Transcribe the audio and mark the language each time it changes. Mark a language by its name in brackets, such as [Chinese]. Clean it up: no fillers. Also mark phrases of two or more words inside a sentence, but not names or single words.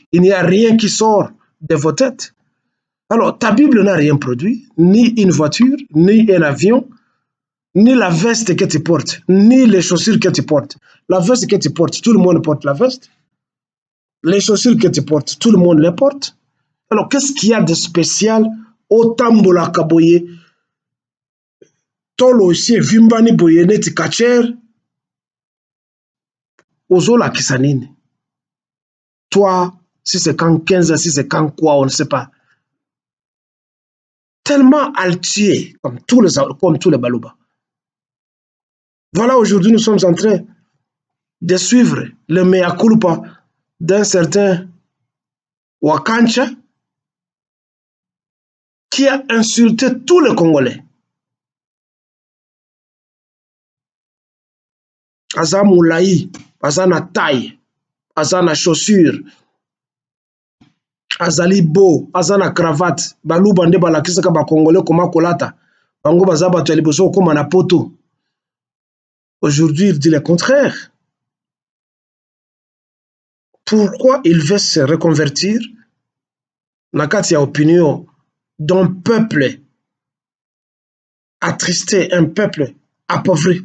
[French] Il n'y a rien qui sort de vos têtes. Alors, ta Bible n'a rien produit, ni une voiture, ni un avion, ni la veste que tu portes, ni les chaussures que tu portes. La veste que tu portes, tout le monde porte la veste. Les chaussures que tu portes, tout le monde les porte. Alors, qu'est-ce qu'il y a de spécial au Tambola Kaboye, Tolo aussi, Vimbani Boyene, Tikacher, Ozola Kisanine? Toi, si c'est quand 15 ans, si c'est quand quoi, on ne sait pas. Tellement altier, comme tous les Balouba. Voilà, aujourd'hui, nous sommes en train de suivre le mea culpa d'un certain Wakancha qui a insulté tous les Congolais. [Lingala] Aza moulaï, aza na taille, aza na chaussure, azali beau, aza na cravate, baluba nde balakisaka ba Congolais koma kolata, bango baza bato ya liboso koma na poto. [French] Aujourd'hui, il dit le contraire. Pourquoi il veut se reconvertir? [Lingala] Nakati ya [French] opinion d'un peuple attristé, un peuple appauvri.